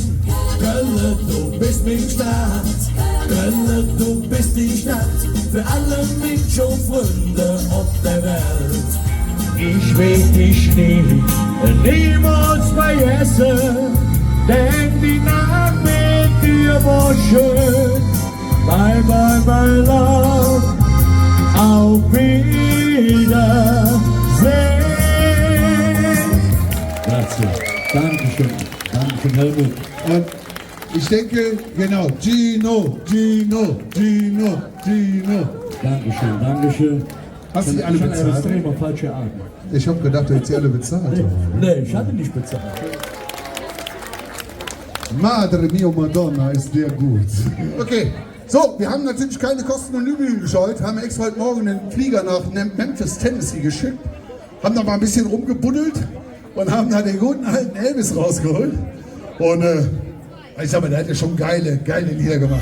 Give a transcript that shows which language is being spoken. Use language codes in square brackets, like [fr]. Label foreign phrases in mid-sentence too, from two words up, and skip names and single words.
[de] Köln, du bist die Stadt, Köln, du bist die Stadt, für alle Menschen und Freunde auf der Welt. Ich will dich niemals vergessen, denn die Nacht mit dir war schön. [en] Bye, bye, bye, love, [de] auf Wiedersehen. [it] Grazie. [de] Dankeschön. Dankeschön, Helmut. Und ich denke, genau, Gino. Dankeschön, Dankeschön. Hast du die alle bezahlt? Extrem falsche Art. Ich habe gedacht, du hättest sie alle bezahlt. Nee, ich hatte nicht bezahlt. [it] Madre mia Madonna, [de] ist der gut. Okay, so, wir haben natürlich keine Kosten und Übungen gescheut, haben extra heute Morgen den Flieger nach Memphis, Tennessee geschickt, haben da mal ein bisschen rumgebuddelt und haben da den guten alten Elvis rausgeholt. Und ich sag mal, der hat ja schon geile Lieder gemacht.